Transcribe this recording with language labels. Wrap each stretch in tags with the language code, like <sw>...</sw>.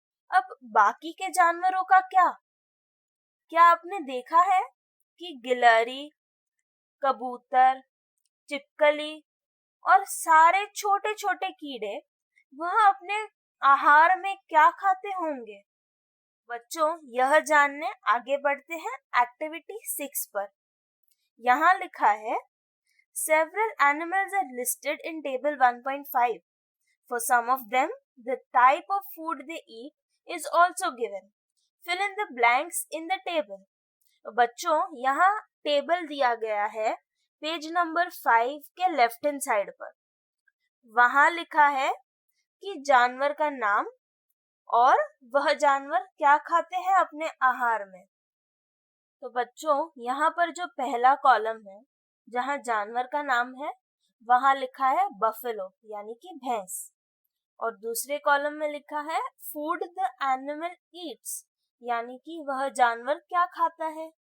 <hi>अब बाकी के जानवरों का क्या आपने देखा है कि गिलहरी, कबूतर, छिपकली और सारे छोटे छोटे कीड़े वह अपने आहार में क्या खाते होंगे? बच्चों, यह जानने आगे बढ़ते हैं एक्टिविटी 6 पर। यहाँ लिखा है</hi> <en>Several animals are listed in table 1.5. For some of them, the type of food they eat is also given. Fill in the blanks in the table.</en> <hi>बच्चों, यहाँ टेबल दिया गया है पेज नंबर 5 के लेफ्ट हैंड साइड पर। वहाँ लिखा है कि जानवर का नाम और वह जानवर क्या खाते हैं अपने आहार में। तो बच्चों, यहाँ पर जो पहला कॉलम है जहाँ जानवर का नाम है, वहाँ लिखा है बफेलो यानी कि भैंस, और दूसरे कॉलम में लिखा है फूड द एनिमल ईट्स यानी कि वह जानवर क्या खाता है।</hi>